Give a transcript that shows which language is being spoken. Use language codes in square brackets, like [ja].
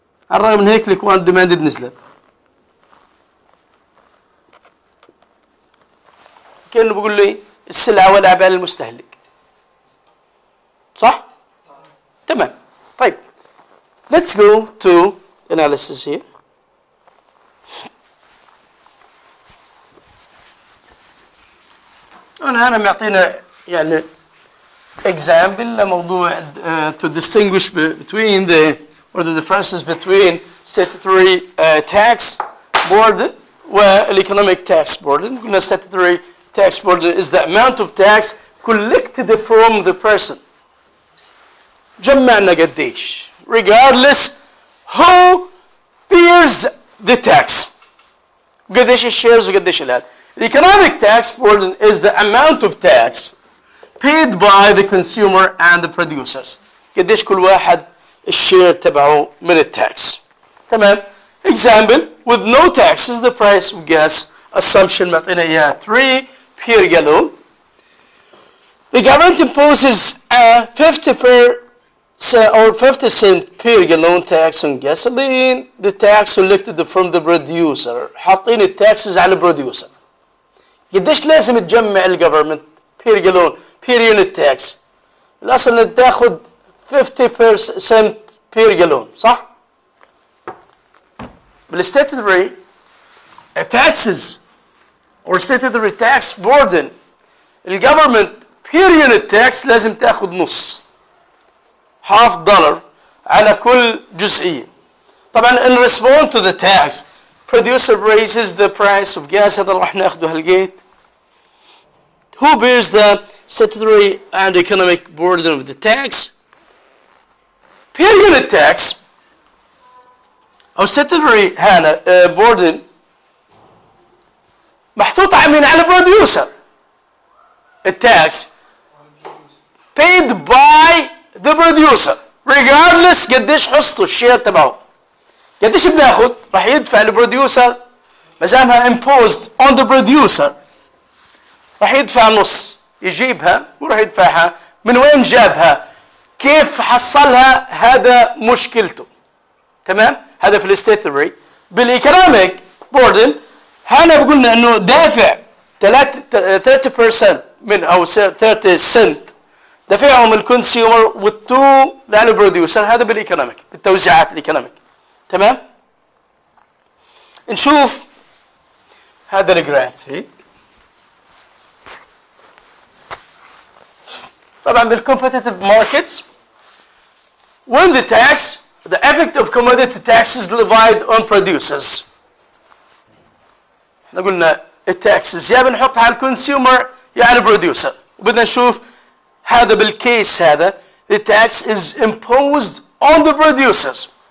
[ar] على الرغم من هيك الكوانت ديماندد نزلت. كأنه بيقول لي السلعة ولا بال المستهلك. صح؟ تمام. طيب. [en] Let's go to analysis here. [ar] أنا معطينا يعني [en] example لموضوع to distinguish between the differences between statutory tax burden والeconomic tax burden. قلنا statutory tax burden is the amount of tax collected from the person. [ar] جمعنا قديش [en] regardless who pays the tax. [ar] قديش الشيرز وقديش الهاد. [en] The economic tax burden is the amount of tax paid by the consumer and the producers. [ar] قديش كل واحد الشير تبعه من التاكس. تمام. [en] Example, with no taxes the price of gas assumption [ar] معطينا اياها [en] 3 per gallon. The government imposes a 50 cent per gallon tax on gasoline. The tax collected from the producer. [ar] حاطين التاكسز على البروديوسر. قديش لازم تجمع الجفرمنت per gallon per unit tax؟ الأصل إنك تاخذ 50% per gallon صح؟ بال [en] statutory taxes or statutory tax burden [ar] الجفرمنت per unit tax لازم تاخذ نص $0.50 على كل جزئية. [en] طبعا in response to the tax producer raises the price of gas. [ar] هذا راح ناخده هالجيت. [en] Who bears the statutory and economic burden of the tax? Per unit tax أو statutory burden [ar] محطوط على مين؟ على البروديوسر. التاكس [en] paid by the producer regardless [ar] قديش حصته الشير تبعه. قديش بناخد؟ راح يدفع البروديوسر ما دامها [en] imposed on the producer، [ar] راح يدفع نص، يجيبها وراح يدفعها. من وين جابها؟ كيف حصلها؟ هذا مشكلته. تمام؟ هذا في الستاتوري. بالايكونوميك بوردن هنا بقولنا انه دافع 30% من او 30 سنت دفعهم الكونسيومر والتو للبروديوسر. هذا بالايكونوميك، بالتوزيعات الايكونوميك. تمام؟ نشوف هذا الجراف هيك. [en] طبعا بالcompetitive markets when the tax the effect of commodity taxes levied on producers. [ar] احنا قلنا التاكسز يا بنحطها على الكونسيومر يا على البروديوسر، وبدنا نشوف هذا بالكيس هذا [en] the tax is imposed on the producers.